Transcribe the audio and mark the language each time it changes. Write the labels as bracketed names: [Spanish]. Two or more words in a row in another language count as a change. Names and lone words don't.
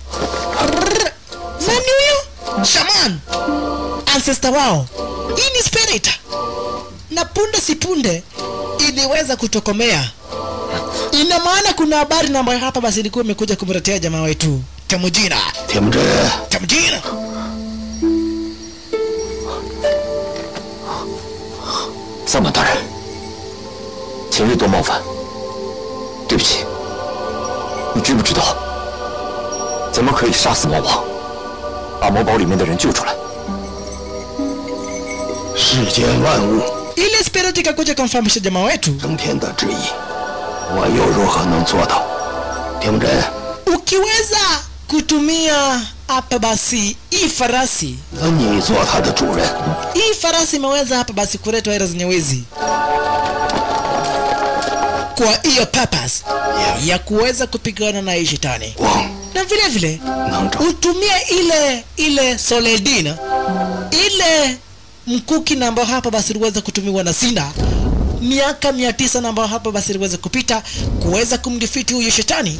[Swahili] Nani huyo? Shaman, ancestor wao. Hii ni spirit, na punde si punde iliweza kutokomea. Ina maana kuna habari na ambayo hapa basi ilikuwa imekuja kumletea jamaa wetu Temujina. [Chinese] 铁木真， [Swahili] Temujina, [Chinese] 萨满大人，前日多冒犯，对不起。你知不知道，怎么可以杀死魔王，把魔堡里面的人救出来？世间万物 [Swahili] ile spirit ikakuja kumfahamisha jamaa wetu, [Chinese] 升天的旨意，我又如何能做到？铁木真， [Swahili] ukiweza kutumia hapa basi hii farasi, [Chinese] 那你做他的主人， [Swahili] hii farasi imeweza hapa basi kuletwa hela zenye wezi kwa hiyo purpose ya kuweza kupigana na hii shetani, [Chinese] 光 [Swahili] na vile vile [Chinese] 能找 [Swahili] utumie ile soledina, ile mkuki na ambao hapa basi iliweza kutumiwa na Sina miaka 900 na ambao hapa basi iliweza kupita kuweza kumdefeat huyu shetani.